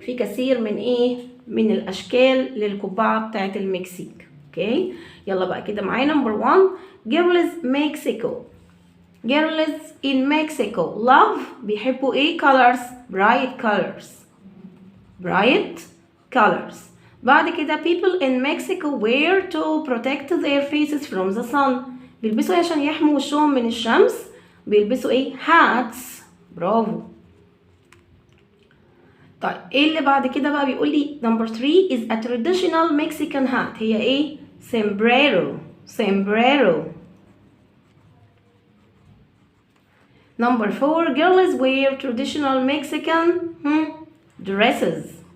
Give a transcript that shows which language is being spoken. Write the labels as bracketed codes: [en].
[ar] في كثير من ايه؟ من الاشكال للقبعة بتاعت المكسيك. [en] Okay? [ar] يلا بقى كده معايا [en] number 1. Girls Mexico. Girls in Mexico love [ar] بيحبوا ايه [en] colors؟ bright colors. bright colors. [ar] بعد كده [en] people in Mexico wear to protect their faces from the sun. [ar] بيلبسوا ايه عشان يحموا وشهم من الشمس؟ بيلبسوا ايه؟ hats. برافو. طيب ايه اللي بعد كده بقى؟ بيقول لي [en] number 3 is a traditional Mexican hat. [ar] هي ايه؟ sombrero. [en] sombrero. Number 4 girls wear traditional Mexican dresses.